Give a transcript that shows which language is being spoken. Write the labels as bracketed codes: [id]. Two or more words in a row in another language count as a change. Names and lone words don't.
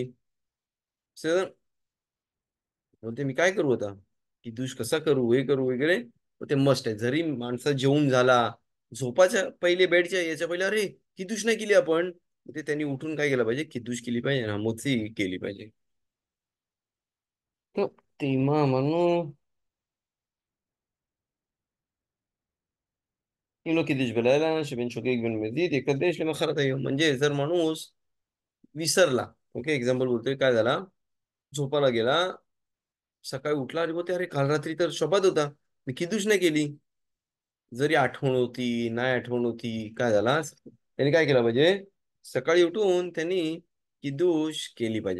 [mr] सर म्हणते मी काय करू आता, किदूश कसा करू, हे करू वगैरे. तर ते मस्ट आहे, जरी माणसं जेवून झाला, झोपाच्या पहिले बेडच्या याच्या पहिले अरे किदूश नाही केली आपण, ते त्यांनी उठून काय केलं पाहिजे, किदूश केली पाहिजे, नामोची केली पाहिजे. तर तेव्हा म्हणून [he] אם לא קידש בלילה שבין שוגג בין מזיד יקדש למחרת היום. [mr] म्हणजे जर माणूस विसरला, ओके एक्झाम्पल बोलतोय काय झाला, झोपायला गेला, सकाळी उठला आणि बोलते अरे काल रात्री तर शपथ होता, मी किदूश नाही केली. जरी आठवण होती नाही आठवण होती, काय झाला त्यांनी काय केलं पाहिजे, सकाळी उठून त्यांनी किदूश केली पाहिजे.